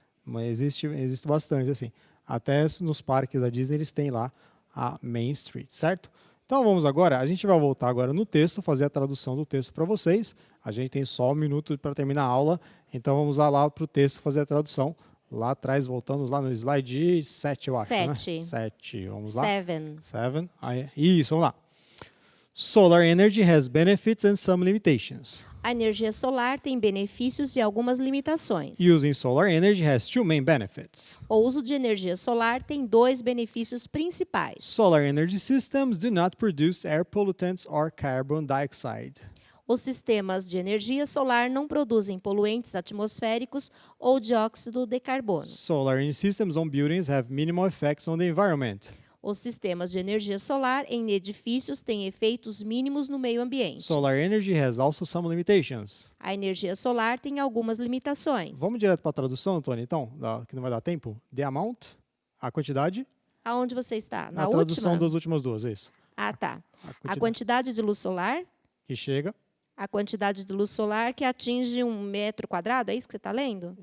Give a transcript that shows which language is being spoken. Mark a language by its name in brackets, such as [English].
[Portuguese] Mas existe bastante, assim. Até nos parques da Disney, eles têm lá a Main Street, certo? Então, vamos agora, a gente vai voltar agora no texto, fazer a tradução do texto para vocês. A gente tem só 1 minuto para terminar a aula, então vamos lá para o texto fazer a tradução. Lá atrás, voltamos lá no slide 7, eu acho, 7. né? 7, vamos lá. 7. Isso, vamos lá. [English] Solar energy has benefits and some limitations. [Portuguese] A energia solar tem benefícios e algumas limitações. [English] Using solar energy has 2 main benefits. [Portuguese] O uso de energia solar tem 2 benefícios principais. [English] Solar energy systems do not produce air pollutants or carbon dioxide. [Portuguese] Os sistemas de energia solar não produzem poluentes atmosféricos ou dióxido de carbono. [English] Solar energy systems on buildings have minimal effects on the environment. [Portuguese] Os sistemas de energia solar em edifícios têm efeitos mínimos no meio ambiente. [English] Solar energy has also some limitations. [Portuguese] A energia solar tem algumas limitações. Vamos direto para a tradução, Antônio, então, que não vai dar tempo. [English] The amount, [Portuguese] a quantidade. Aonde você está? Na a tradução última? das últimas duas, é isso. Ah, tá. A quantidade de luz solar. Que chega. A quantidade de luz solar que atinge 1 metro quadrado, é isso que você está lendo?